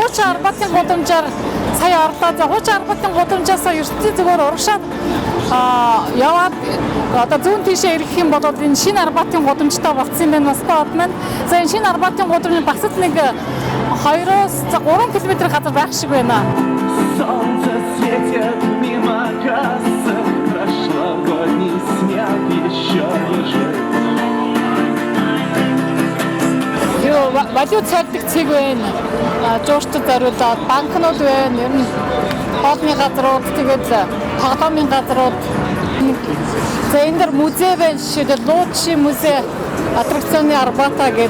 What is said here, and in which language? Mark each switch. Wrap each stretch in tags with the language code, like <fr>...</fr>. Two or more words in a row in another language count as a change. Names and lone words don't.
<mn>Арбатын гудамжаар сая орлоо. За хуучин Арбатын гудамжаасаа ертөнцийн зүгээр урагшаад яваад одоо зүүн тийшээ ирэх юм бол энэ шинэ Арбатын гудамжтай болцсон юм байна Москва хот маань. За энэ шинэ Арбатын гудамж бас л нэг 2-3 км газар байх шиг байна.</mn> <ru>Солнце светит мимо кассы, прошлогодний снег еще лежит.</ru> <mn>Валют цайдаг цэг байна. Жуурчд зориулаад банкнууд байна. Ер нь хоолны газрууд тэгээд тоглоомын газрууд. За энэ дэр музей байна. Жишээлбэл</mn> <ru>Лучши музей, аттракционы Арбата</ru> <mn>гэдэг.</mn>